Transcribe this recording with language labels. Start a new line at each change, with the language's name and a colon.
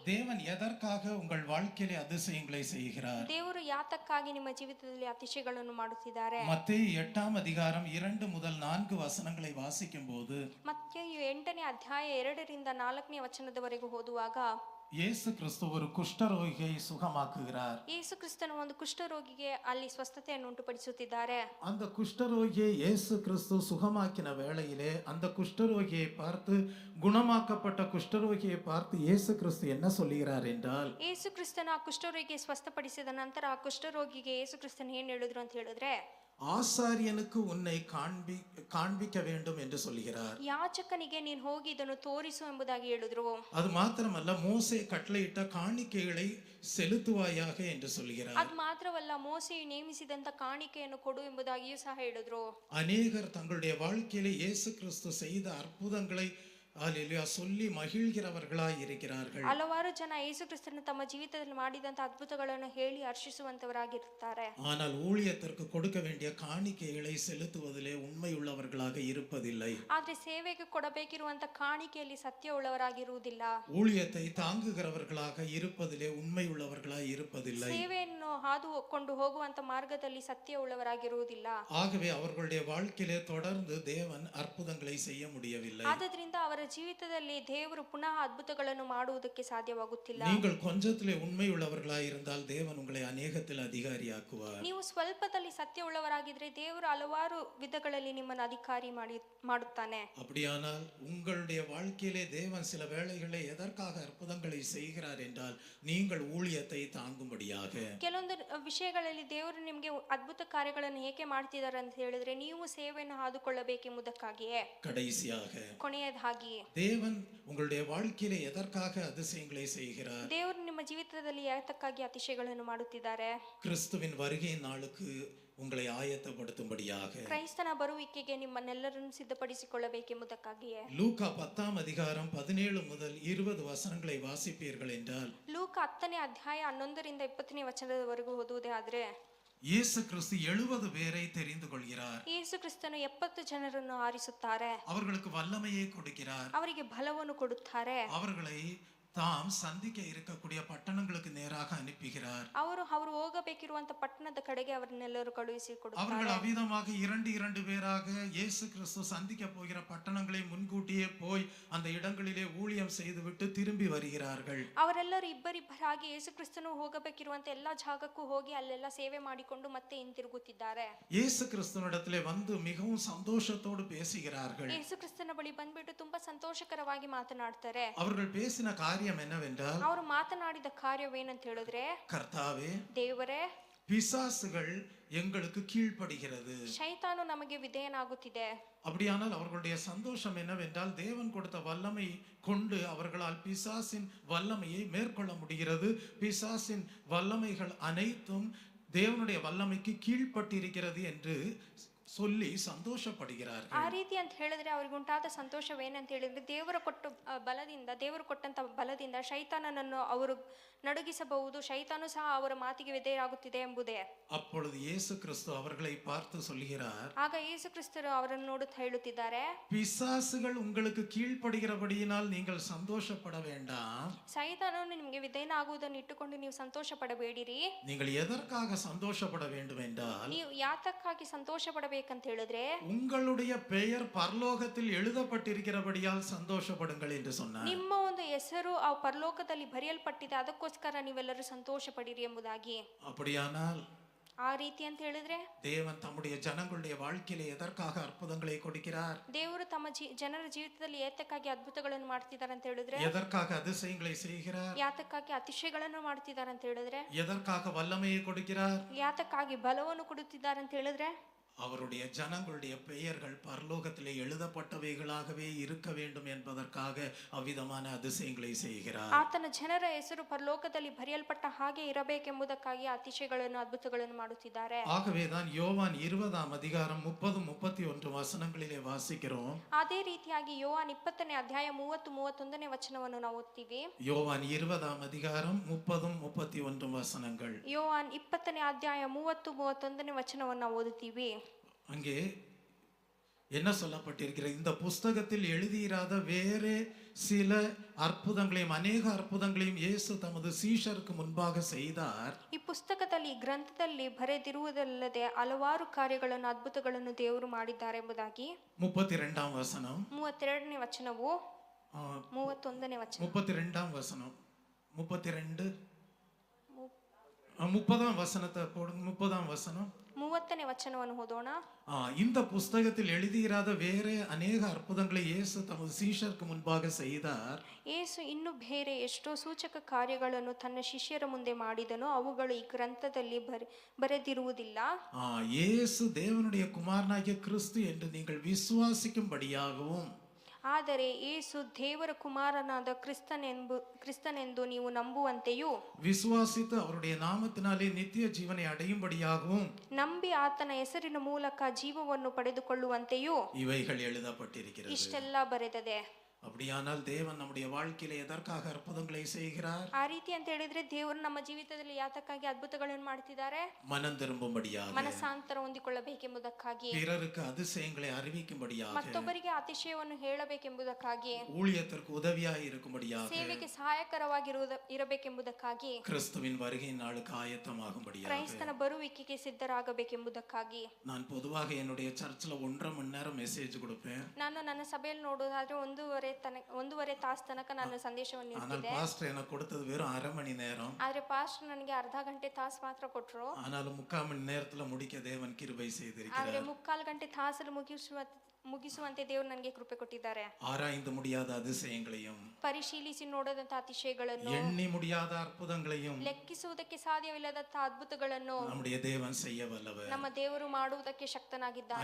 Tamil: தேவன் எதற்காக உங்கள் வாழ்க்கையிலே அதிசயங்களை செய்கிறார்?
Kannada: ದೇವರು ಯಾತಕ್ಕಾಗಿ ನಿಮ್ಮ ಜೀವಿತದಲ್ಲಿ ಅತಿಶಯಗಳನ್ನು ಮಾಡುತ್ತಿದ್ದಾರೆ?
Tamil: மத்தேயு 8ஆம் அதிகாரம் 2 முதல் 4 வசனங்களை வாசிக்கும்போது,
Kannada: ಮತ್ತೇಯು 8ನೇ ಅಧ್ಯಾಯ 2ರಿಂದ 4ನೇ ವಚನದವರೆಗೂ ಓದುವಾಗ,
Tamil: இயேசு கிறிஸ்து ஒரு குஷ்டரோகியை சுகமாக்குகிறார்.
Kannada: ಯೇಸು ಕ್ರಿಸ್ತನು ಒಂದು ಕುಷ್ಠರೋಗಿಗೆ ಅಲ್ಲಿ ಸ್ವಸ್ಥತೆಯನ್ನು ಉಂಟುಪಡಿಸುತ್ತಿದ್ದಾರೆ.
Tamil: அந்த குஷ்டரோகியை இயேசு கிறிஸ்து சுகமாக்கின வேளையிலே அந்த குஷ்டரோகியை பார்த்து, குணமாக்கப்பட்ட குஷ்டரோகியை பார்த்து இயேசு கிறிஸ்து என்ன சொல்கிறார் என்றால்,
Kannada: ಯೇಸು ಕ್ರಿಸ್ತನು ಆ ಕುಷ್ಠರೋಗಿಗೆ ಸ್ವಸ್ಥಪಡಿಸಿದ ನಂತರ ಆ ಕುಷ್ಠರೋಗಿಗೆ ಯೇಸು ಕ್ರಿಸ್ತನು ಏನ್ ಹೇಳಿದ್ರು ಅಂತ ಹೇಳಿದ್ರೆ,
Tamil: ஆசாரியனுக்கு உன்னை காண்பிக்க வேண்டும் என்று சொல்கிறார்.
Kannada: ಯಾಜಕನಿಗೆ ನೀನು ಹೋಗಿ ಇದನ್ನು ತೋರಿಸು ಎಂಬುದಾಗಿ ಹೇಳಿದ್ರು.
Tamil: அது மாத்திரமல்ல, மோசே கட்டளையிட்ட காணிக்கைகளை செலுத்துவாயாக என்று சொல்கிறார்.
Kannada: ಅದು ಮಾತ್ರವಲ್ಲ, ಮೋಸೆಯು ನೇಮಿಸಿದಂತ ಕಾಣಿಕೆಯನ್ನು ಕೊಡು ಎಂಬುದಾಗಿಯೂ ಸಹ ಹೇಳಿದ್ರು.
Tamil: அநேகர் தங்களுடைய வாழ்க்கையிலே இயேசு கிறிஸ்து செய்த அற்புதங்களை அல்லேலூயா சொல்லி மகிழ்கிறவர்களாய் இருக்கிறார்கள்.
Kannada: ಹಲವಾರು ಜನ ಯೇಸು ಕ್ರಿಸ್ತನು ತಮ್ಮ ಜೀವಿತದಲ್ಲಿ ಮಾಡಿದಂತ ಅದ್ಭುತಗಳನ್ನು ಹೇಳಿ ಹರ್ಷಿಸುವಂತವರಾಗಿರುತ್ತಾರೆ.
Tamil: ஆனால் ஊழியத்திற்கு கொடுக்க வேண்டிய காணிக்கைகளை செலுத்துவதிலே உண்மையுள்ளவர்களாக இருப்பதில்லை.
Kannada: ಆದ್ರೆ ಸೇವೆಗೆ ಕೊಡಬೇಕಿರುವಂತ ಕಾಣಿಕೆಯಲ್ಲಿ ಸತ್ಯವುಳ್ಳವರಾಗಿರುವುದಿಲ್ಲ.
Tamil: ஊழியத்தை தாங்குகிறவர்களாக இருப்பதிலே உண்மையுள்ளவர்களாய் இருப்பதில்லை.
Kannada: ಸೇವೆಯನ್ನು ಹಾದುಕೊಂಡು ಹೋಗುವಂತ ಮಾರ್ಗದಲ್ಲಿ ಸತ್ಯವುಳ್ಳವರಾಗಿರುವುದಿಲ್ಲ.
Tamil: ஆகவே அவர்களுடைய வாழ்க்கையிலே தொடர்ந்து தேவன் அற்புதங்களை செய்ய முடியவில்லை.
Kannada: ಆದ್ದರಿಂದ ಅವರ ಜೀವಿತದಲ್ಲಿ ದೇವರು ಪುನಃ ಅದ್ಭುತಗಳನ್ನು ಮಾಡುವುದಕ್ಕೆ ಸಾಧ್ಯವಾಗುತ್ತಿಲ್ಲ.
Tamil: நீங்கள் கொஞ்சத்திலே உண்மையுள்ளவர்களாய் இருந்தால் தேவன் உங்களை அநேகத்தில் அதிகாரியாக்குவார்.
Kannada: ನೀವು ಸ್ವಲ್ಪದಲ್ಲಿ ಸತ್ಯವುಳ್ಳವರಾಗಿದ್ರೆ ದೇವರು ಹಲವಾರು ವಿಧಗಳಲ್ಲಿ ನಿಮ್ಮನ್ನು ಅಧಿಕಾರಿ ಮಾಡುತ್ತಾನೆ.
Tamil: அப்படியானால் உங்களுடைய வாழ்க்கையிலே தேவன் சில வேளைகளிலே எதற்காக அற்புதங்களை செய்கிறார் என்றால், நீங்கள் ஊழியத்தை தாங்கும்படியாக.
Kannada: ಕೆಲವೊಂದು ವಿಷಯಗಳಲ್ಲಿ ದೇವರು ನಿಮಗೆ ಅದ್ಭುತ ಕಾರ್ಯಗಳನ್ನು ಏಕೆ ಮಾಡ್ತಿದ್ದಾರೆ ಅಂತ ಹೇಳಿದ್ರೆ, ನೀವು ಸೇವೆಯನ್ನು ಹಾದುಕೊಳ್ಳಬೇಕೆಂಬುದಕ್ಕಾಗಿಯೇ.
Tamil: கடைசியாக
Kannada: ಕೊನೆಯದಾಗಿ
Tamil: தேவன் உங்களுடைய வாழ்க்கையிலே எதற்காக அதிசயங்களை செய்கிறார்?
Kannada: ದೇವರು ನಿಮ್ಮ ಜೀವಿತದಲ್ಲಿ ಯಾತಕ್ಕಾಗಿ ಅತಿಶಯಗಳನ್ನು ಮಾಡುತ್ತಿದ್ದಾರೆ?
Tamil: கிறிஸ்துவின் வருகை நாளுக்கு உங்களை ஆயத்தப்படுத்தும்படியாக,
Kannada: ಕ್ರೈಸ್ತನ ಬರುವಿಕೆಗೆ ನಿಮ್ಮನ್ನೆಲ್ಲರನ್ನು ಸಿದ್ಧಪಡಿಸಿಕೊಳ್ಳಬೇಕೆಂಬುದಕ್ಕಾಗಿಯೇ.
Tamil: லூக்கா 10ஆம் அதிகாரம் 17 முதல் 20 வசனங்களை வாசிப்பீர்கள் என்றால்,
Kannada: ಲೂಕ 10ನೇ ಅಧ್ಯಾಯ 11ರಿಂದ 20ನೇ ವಚನದವರೆಗೂ ಓದುವುದೇ ಆದ್ರೆ,
Tamil: இயேசு கிறிஸ்து 70 பேரை தெரிந்து கொள்கிறார்.
Kannada: ಯೇಸು ಕ್ರಿಸ್ತನು 70 ಜನರನ್ನು ಆರಿಸುತ್ತಾರೆ.
Tamil: அவர்களுக்கு வல்லமையை கொடுக்கிறார்.
Kannada: ಅವರಿಗೆ ಬಲವನ್ನು ಕೊಡುತ್ತಾರೆ.
Tamil: அவர்களை தாம் சந்திக்க இருக்கக்கூடிய பட்டணங்களுக்கு நேராக அனுப்புகிறார்.
Kannada: ಅವರು ಹೋಗಬೇಕಿರುವಂತ ಪಟ್ಟಣದ ಕಡೆಗೆ ಅವರನ್ನೆಲ್ಲರೂ ಕಳುಹಿಸಿ ಕೊಡುತ್ತಾರೆ.
Tamil: அவர்கள் அவ்விதமாக 2 பேராக இயேசு கிறிஸ்து சந்திக்க போகிற பட்டணங்களை முன்கூட்டியே போய் அந்த இடங்களிலே ஊழியம் செய்துவிட்டு திரும்பி வருகிறார்கள்.
Kannada: ಅವರೆಲ್ಲರೂ ಇಬ್ಬರಿಬ್ಬರಾಗಿ ಯೇಸು ಕ್ರಿಸ್ತನು ಹೋಗಬೇಕಿರುವಂತ ಎಲ್ಲಾ ಜಾಗಕ್ಕೂ ಹೋಗಿ ಅಲ್ಲೆಲ್ಲ ಸೇವೆ ಮಾಡಿಕೊಂಡು ಮತ್ತೆ ಹಿಂತಿರುಗುತ್ತಿದ್ದಾರೆ.
Tamil: இயேசு கிறிஸ்துவிடத்திலே வந்து மிகவும் சந்தோஷத்தோடு பேசுகிறார்கள்.
Kannada: ಯೇಸು ಕ್ರಿಸ್ತನ ಬಳಿ ಬಂದ್ಬಿಟ್ಟು ತುಂಬಾ ಸಂತೋಷಕರವಾಗಿ ಮಾತನಾಡ್ತಾರೆ.
Tamil: அவர்கள் பேசின காரியம் என்னவென்றால்,
Kannada: ಅವರು ಮಾತನಾಡಿದ ಕಾರ್ಯವೇನಂತ ಹೇಳಿದ್ರೆ,
Tamil: கர்த்தாவே,
Kannada: ದೇವರೇ,
Tamil: பிசாசுகள் எங்களுக்கு கீழ்ப்படுகிறது.
Kannada: ಶೈತಾನು ನಮಗೆ ವಿಧೇಯನಾಗುತ್ತಿದೆ.
Tamil: அப்படியானால் அவர்களுடைய சந்தோஷம் என்னவென்றால் தேவன் கொடுத்த வல்லமை கொண்டு அவர்களால் பிசாசின் வல்லமையை மேற்கொள்ள முடிகிறது. பிசாசின் வல்லமைகள் அனைத்தும் தேவனுடைய வல்லமைக்கு கீழ்ப்பட்டிருக்கிறது என்று சொல்லி ಸಂತೋಷಪಡುகிறார்கள்.
Kannada: ಆ ರೀತಿ ಅಂತ ಹೇಳಿದ್ರೆ ಅವ್ರಿಗೆ ಉಂಟಾದ ಸಂತೋಷವೇನಂತ ಹೇಳಿದ್ರೆ ದೇವರು ಕೊಟ್ಟಂತ ಬಲದಿಂದ ಶೈತಾನನನ್ನು ಅವರು ನಡುಗಿಸಬಹುದು, ಶೈತಾನು ಸಹ ಅವರ ಮಾತಿಗೆ ವಿಧೇಯರಾಗುತ್ತಿದೆ ಎಂಬುದೇ.
Tamil: அப்பொழுது இயேசு கிறிஸ்து அவர்களை பார்த்து சொல்கிறார்,
Kannada: ಆಗ ಯೇಸು ಕ್ರಿಸ್ತರು ಅವರನ್ನು ನೋಡುತ್ತಾ ಹೇಳುತ್ತಿದ್ದಾರೆ,
Tamil: பிசாசுகள் உங்களுக்கு கீழ்ப்படுகிறபடியினால் நீங்கள் சந்தோஷப்பட வேண்டாம்.
Kannada: ಸೈತಾನನು ನಿಮಗೆ ವಿಧೇಯನಾಗುವುದನ್ನು ಇಟ್ಟುಕೊಂಡು ನೀವು ಸಂತೋಷ ಪಡಬೇಡಿರಿ.
Tamil: நீங்கள் எதற்காக சந்தோஷப்பட வேண்டும் என்றால்,
Kannada: ನೀವು ಯಾತಕ್ಕಾಗಿ ಸಂತೋಷ ಪಡಬೇಕಂತ ಹೇಳಿದ್ರೆ,
Tamil: உங்களுடைய பெயர் பரலோகத்தில் எழுதப்பட்டிருக்கிறபடியால் சந்தோஷப்படுங்கள் என்று சொன்னார்.
Kannada: ನಿಮ್ಮ ಒಂದು ಹೆಸರು ಆ ಪರಲೋಕದಲ್ಲಿ ಬರೆಯಲ್ಪಟ್ಟಿದೆ, ಅದಕ್ಕೋಸ್ಕರ ನೀವೆಲ್ಲರೂ ಸಂತೋಷ ಪಡಿರಿ ಎಂಬುದಾಗಿ.
Tamil: அப்படியானால்
Kannada: ಆ ರೀತಿ ಅಂತ ಹೇಳಿದ್ರೆ
Tamil: தேவன் தம்முடைய ஜனங்களுடைய வாழ்க்கையிலே எதற்காக அற்புதங்களை கொடுக்கிறார்?
Kannada: ದೇವರು ತಮ್ಮ ಜನರ ಜೀವಿತದಲ್ಲಿ ಏತಕ್ಕಾಗಿ ಅದ್ಭುತಗಳನ್ನು ಮಾಡ್ತಿದ್ದಾರೆ ಅಂತ ಹೇಳಿದ್ರೆ,
Tamil: எதற்காக அதிசயங்களை செய்கிறார்?
Kannada: ಯಾತಕ್ಕಾಗಿ ಅತಿಶಯಗಳನ್ನು ಮಾಡ್ತಿದ್ದಾರೆ ಅಂತ ಹೇಳಿದ್ರೆ,
Tamil: எதற்காக வல்லமையை கொடுக்கிறார்?
Kannada: ಯಾತಕ್ಕಾಗಿ ಬಲವನ್ನು ಕೊಡುತ್ತಿದ್ದಾರೆ ಅಂತ ಹೇಳಿದ್ರೆ,
Tamil: அவருடைய ஜனங்களுடைய பெயர்கள் பரலோகத்திலே எழுதப்பட்டவைகளாகவே இருக்க வேண்டும் என்பதற்காக அவ்விதமான அதிசயங்களை செய்கிறார்.
Kannada: ಆತನ ಜನರ ಹೆಸರು ಪರಲೋಕದಲ್ಲಿ ಬರೆಯಲ್ಪಟ್ಟ ಹಾಗೆ ಇರಬೇಕೆಂಬುದಕ್ಕಾಗಿ ಅತಿಶಯಗಳನ್ನು ಅದ್ಭುತಗಳನ್ನು ಮಾಡುತ್ತಿದ್ದಾರೆ.
Tamil: ஆகவேதான் யோவான் 20ஆம் அதிகாரம் 30-31 வசனங்களிலே வாசிக்கிறோம்.
Kannada: ಅದೇ ರೀತಿಯಾಗಿ ಯೋಹಾನ್ 20ನೇ ಅಧ್ಯಾಯ 30-31ನೇ ವಚನವನ್ನು ನಾವು ಓದ್ತೀವಿ.
Tamil: யோவான் 20ஆம் அதிகாரம் 30-31 வசனங்கள்.
Kannada: ಯೋಹಾನ್ 20ನೇ ಅಧ್ಯಾಯ 30-31ನೇ ವಚನವನ್ನು ನಾವು ಓದುತ್ತೀವಿ.
Tamil: அங்கே என்ன சொல்லப்பட்டிருக்கிறது? இந்த புஸ்தகத்தில் எழுதியிராத வேறு சில அற்புதங்களையும் அநேக அற்புதங்களையும் இயேசு தமது சீஷருக்கு முன்பாக செய்தார்.
Kannada: ಈ ಪುಸ್ತಕದಲ್ಲಿ ಗ್ರಂಥದಲ್ಲಿ ಬರೆದಿರುವುದಲ್ಲದೆ ಹಲವಾರು ಕಾರ್ಯಗಳನ್ನು ಅದ್ಭುತಗಳನ್ನು ದೇವರು ಮಾಡಿದ್ದಾರೆ ಎಂಬುದಾಗಿ
Tamil: 32ஆம் வசனம்
Kannada: 32ನೇ ವಚನವು 31ನೇ ವಚನ
Tamil: 32ஆம் வசனம் 32 30ஆம் வசனத்தை போடுங்க. 30ஆம் வசனம்
Kannada: 30ನೇ ವಚನವನ್ನು ಓದೋಣ.
Tamil: இந்த புஸ்தகத்தில் எழுதியிராத வேறு அநேக அற்புதங்களை இயேசு தமது சீஷருக்கு முன்பாக செய்தார்.
Kannada: ಯೇಸು ಇನ್ನು ಬೇರೆ ಎಷ್ಟೋ ಸೂಚಕ ಕಾರ್ಯಗಳನ್ನು ತನ್ನ ಶಿಷ್ಯರ ಮುಂದೆ ಮಾಡಿದನು, ಅವುಗಳು ಈ ಗ್ರಂಥದಲ್ಲಿ ಬರೆದಿರುವುದಿಲ್ಲ.
Tamil: இயேசு தேவனுடைய குமாரனாகிய கிறிஸ்து என்று நீங்கள் விசுவாசிக்கும்படியாகவும்,
Kannada: ಆದರೆ ಯೇಸು ದೇವರ ಕುಮಾರನಾದ ಕ್ರಿಸ್ತನೆಂದು ನೀವು ನಂಬುವಂತೆಯೂ,
Tamil: விசுவாசித்து அவருடைய நாமத்தினாலே நித்திய ஜீவனை அடையும்படியாகவும்,
Kannada: ನಂಬಿ ಆತನ ಹೆಸರಿನ ಮೂಲಕ ಜೀವವನ್ನು ಪಡೆದುಕೊಳ್ಳುವಂತೆಯೂ
Tamil: இவைகள் எழுதப்பட்டிருக்கிறது.
Kannada: ಇಷ್ಟೆಲ್ಲ ಬರೆದದೆ.
Tamil: அப்படியானால் தேவன் நம்முடைய வாழ்க்கையில எதற்காக அற்புதங்களை செய்கிறார்?
Kannada: ಆ ರೀತಿ ಅಂತ ಹೇಳಿದ್ರೆ ದೇವರು ನಮ್ಮ ಜೀವಿತದಲ್ಲಿ ಯಾತಕ್ಕಾಗಿ ಅದ್ಭುತಗಳನ್ನು ಮಾಡ್ತಿದ್ದಾರೆ?
Tamil: மனம் திரும்பும்படியாக,
Kannada: ಮನಸಾಂತರ ಹೊಂದಿಕೊಳ್ಳಬೇಕೆಂಬುದಕ್ಕಾಗಿ,
Tamil: பிறருக்கு அதிசயங்களை அறிவிக்கும்படியாக,
Kannada: ಮತ್ತೊಬ್ಬರಿಗೆ ಅತಿಶಯವನ್ನು ಹೇಳಬೇಕೆಂಬುದಕ್ಕಾಗಿ,
Tamil: ஊழியத்திற்கு உதவியாய் இருக்கும்படியாக,
Kannada: ಸೇವೆಗೆ ಸಹಾಯಕರವಾಗಿ ಇರಬೇಕೆಂಬುದಕ್ಕಾಗಿ,
Tamil: கிறிஸ்துவின் வருகை நாளுக்கு ஆயத்தமாகும்படியாக,
Kannada: ಕ್ರೈಸ್ತನ ಬರುವಿಕೆಗೆ ಸಿದ್ಧರಾಗಬೇಕೆಂಬುದಕ್ಕಾಗಿ.
Tamil: நான் பொதுவாக என்னுடைய சர்ச்சில் 1.5 மணி நேரம் மெசேஜ் கொடுப்பேன்.
Kannada: ನಾನು ನನ್ನ ಸಭೆಯಲ್ಲಿ ನೋಡೋದಾದ್ರೆ ಒಂದೂವರೆ ತಾಸು ತನಕ ನಾನು ಸಂದೇಶವನ್ನು
Tamil: ஆனால்
Kannada: ನೀಡ್ತಿದ್ದೆ.
Tamil: பாஸ்டர் எனக்கு கொடுத்தது வெறும் 1/2 மணி நேரம்.
Kannada: ಆದ್ರೆ ಪಾಸ್ಟರ್ ನನಗೆ ಅರ್ಧ ಗಂಟೆ ತಾಸು ಮಾತ್ರ ಕೊಟ್ರು.
Tamil: ஆனாலும் 3/4 மணி நேரத்துல முடிக்க தேவன் கிருபை
Kannada: ಆದ್ರೆ
Tamil: செய்திருக்கிறார்.
Kannada: 3/4 ಗಂಟೆ ತಾಸಲ್ಲಿ ಮುಗಿಸುವಂತೆ ದೇವರು ನನಗೆ ಕೃಪೆ ಕೊಟ್ಟಿದ್ದಾರೆ.
Tamil: ஆராய்ந்து முடியாத அதிசயங்களையும்,
Kannada: ಪರಿಶೀಲಿಸಿ ನೋಡದಂತ ಅತಿಶಯಗಳನ್ನು,
Tamil: எண்ணி முடியாத அற்புதங்களையும்
Kannada: ಲೆಕ್ಕಿಸುವುದಕ್ಕೆ ಸಾಧ್ಯವಿಲ್ಲದಂತ ಅದ್ಭುತಗಳನ್ನು
Tamil: நம்முடைய தேவன் செய்ய வல்லவர்.
Kannada: ನಮ್ಮ ದೇವರು ಮಾಡುವುದಕ್ಕೆ ಶಕ್ತನಾಗಿದ್ದಾನೆ.